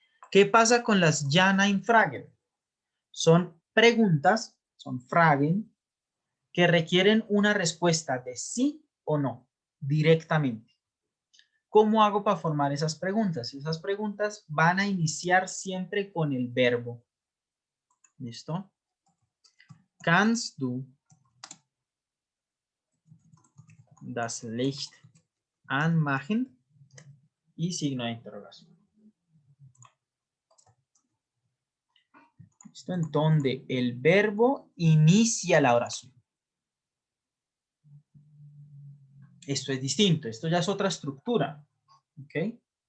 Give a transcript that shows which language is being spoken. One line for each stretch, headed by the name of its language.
Spanish: ¿Qué pasa con las Ja, Nein Fragen? Son preguntas, son Fragen, que requieren una respuesta de sí o no, directamente. ¿Cómo hago para formar esas preguntas? Esas preguntas van a iniciar siempre con el verbo. ¿Listo?
German: Kannst du das Licht anmachen?
Spanish: Y signo de interrogación. ¿Listo? En donde el verbo inicia la oración. Esto es distinto, esto ya es otra estructura. ¿Ok?